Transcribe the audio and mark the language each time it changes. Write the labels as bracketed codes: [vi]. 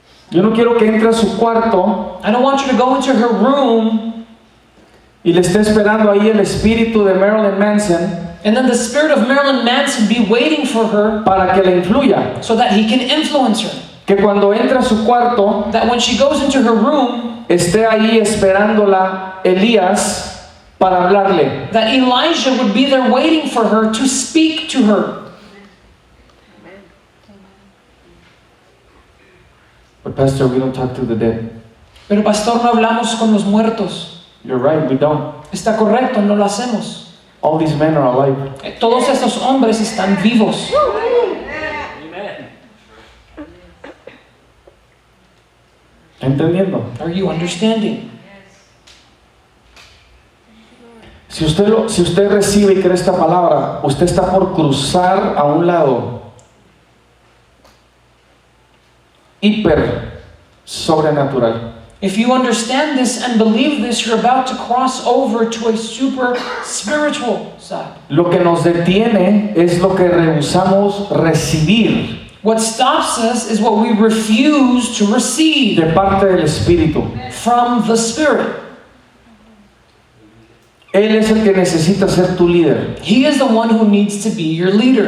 [es] Yo no quiero que entre a su cuarto [en] I don't want you to go into her room [es] y le esté esperando ahí el espíritu de Marilyn Manson [en] and then the spirit of Marilyn Manson be waiting for her [es] para que la influya. [en] so that he can influence her. [es] Que cuando entre a su cuarto [en] That when she goes into her room, [es] esté ahí esperándola Elías para hablarle. [en] that Elijah would be there waiting for her to speak to her. But Pastor, we don't talk to the dead. [es] Pero pastor, no hablamos con los muertos. [en] You're right, we don't. [es] Está correcto, no lo hacemos. [en] All these men are alive. [es] Todos estos hombres están vivos. ¿Entendiendo? [en] Are you understanding? [es] Si usted recibe y cree esta palabra, usted está por cruzar a un lado hiper sobrenatural. [en] If you understand this and believe this, you're about to cross over to a super spiritual side. [es] Lo que nos detiene es lo que rehusamos recibir [en] What stops us is what we refuse to receive [es] de parte del Espíritu. [en] from the Spirit. [es] Él es el que necesita ser tu líder. [en] He is the one who needs to be your leader.